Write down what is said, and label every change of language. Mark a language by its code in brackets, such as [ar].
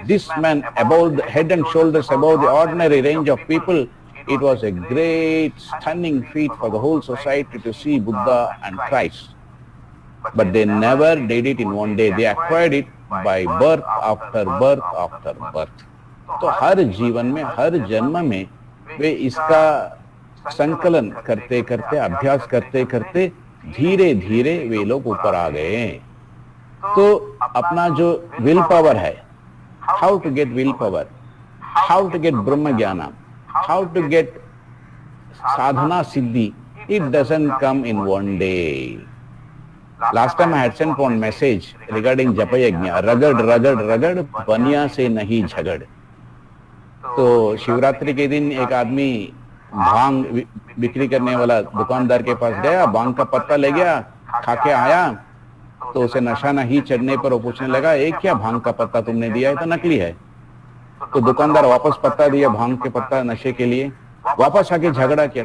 [en] This man above the head and shoulders above the ordinary range of people. It was a great stunning feat for the whole society to see Buddha and Christ. But they never did it in one day. They acquired it by birth after birth after birth. [hi] तो हर जीवन में, हर जन्म में वे इसका संकलन करते करते, अभ्यास करते करते धीरे धीरे वे लोग ऊपर आ गए। तो अपना जो विल पावर है, [en] How to get will power, how to get brahma gyan, how to get sadhana siddhi, it doesn't come in one day. Last time I had sent one message regarding japa yajna, [hi] ragad ragad ragad बनिया से नहीं झगड़। तो शिवरात्रि के दिन एक आदमी भांग बिक्री करने वाला दुकानदार के पास गया, भांग का पत्ता ले गया, खा के आया, तो उसे नशा नहीं चढ़ने पर वो पूछने लगा, एक क्या भांग का पत्ता तुमने दिया है? तो नकली है। तो दुकानदार वापस पत्ता दिया, भांग के पत्ता नशे के लिए, वापस आके झगड़ा किया।